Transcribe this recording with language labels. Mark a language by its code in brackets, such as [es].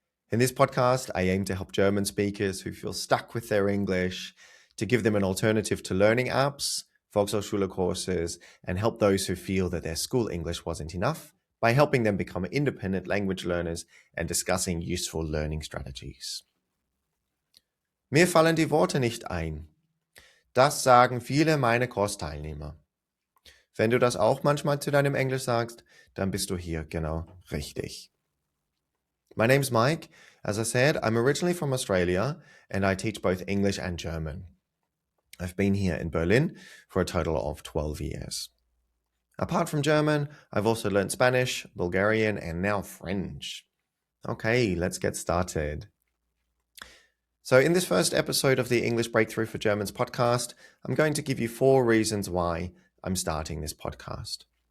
[en] In this podcast, I aim to help German speakers who feel stuck with their English, to give them an alternative to learning apps, Volkshochschule courses, and help those who feel that their school English wasn't enough by helping them become independent language learners and discussing useful learning strategies. [de] Mir fallen die Worte nicht ein. Das sagen viele meiner Kursteilnehmer. Wenn du das auch manchmal zu deinem Englisch sagst, dann bist du hier genau richtig. [en] My name's Mike. As I said, I'm originally from Australia and I teach both English and German. I've been here in Berlin for a total of 12 years. Apart from German, I've also learned Spanish, Bulgarian, and now French. Okay, let's get started. So in this first episode of the English Breakthrough for Germans podcast, I'm going to give you 4 reasons why I'm starting this podcast.